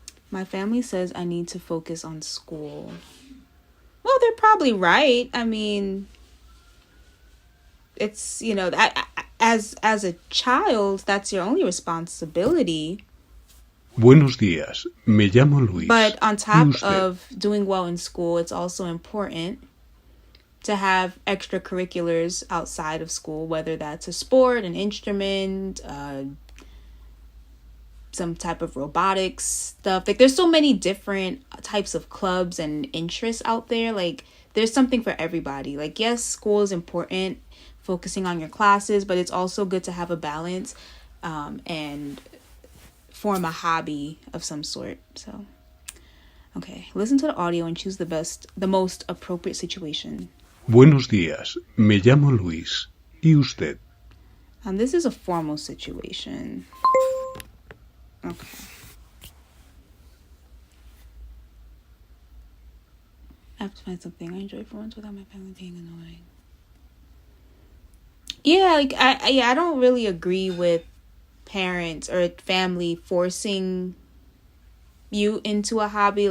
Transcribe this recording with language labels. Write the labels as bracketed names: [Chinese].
[English] My family says I need to focus on school. Well, they're probably right. I mean, it's, you know, as a child, that's your only responsibility. [Spanish] Buenos días, me llamo Luis. [English] But on top [Spanish] usted? [English] of doing well in school, it's also important to have extracurriculars outside of school, whether that's a sport, an instrument, some type of robotics stuff. Like, there's so many different types of clubs and interests out there. Like, there's something for everybody. Like, yes, school is important, focusing on your classes, but it's also good to have a balance and form a hobby of some sort. So, okay, listen to the audio and choose the most appropriate situation. [Spanish] Buenos días, me llamo Luis. ¿Y usted? [English] This is a formal situation. Okay. I have to find something I enjoy for once without my family being annoying. Yeah, like I don't really agree with parents or family forcing you into a hobby.